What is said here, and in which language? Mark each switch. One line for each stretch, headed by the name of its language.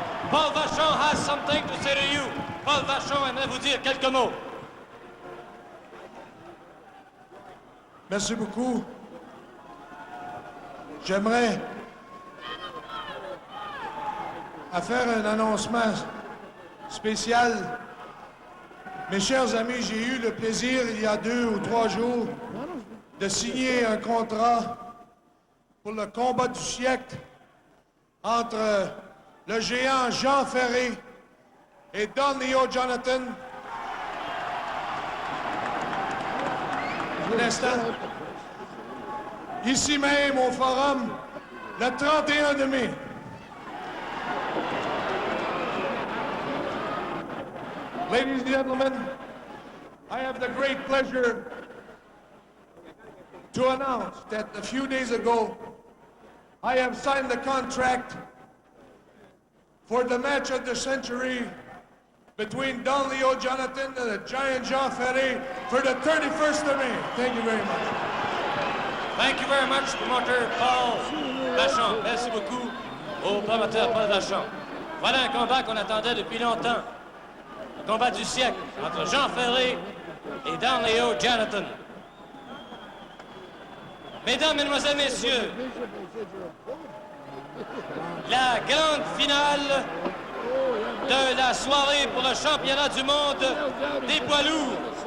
English: Paul Vachon has something to say to you.
French: Paul Vachon aimerait vous dire quelques mots. Merci beaucoup. J'aimerais faire un annoncement spécial. Mes chers amis, j'ai eu le plaisir, il y a 2 ou 3 jours, de signer un contrat pour le combat du siècle entre le géant Jean Ferré et Don Leo Jonathan. Un instant. Ici même au Forum, le 31 de mai.
English: Ladies and gentlemen, I have the great pleasure to announce that a few days ago, I have signed the contract for the match of the century between Don Leo Jonathan and the giant Jean Ferré for the 31st of May. Thank you very much. Thank you very much, promoteur Paul Vachon.
French: Merci beaucoup au promoteur Paul Vachon. Voilà un combat qu'on attendait depuis longtemps. Le combat du siècle entre Jean Ferré et Don Leo Jonathan. Mesdames, Mesdemoiselles, Messieurs, la grande finale de la soirée pour le championnat du monde des poids lourds.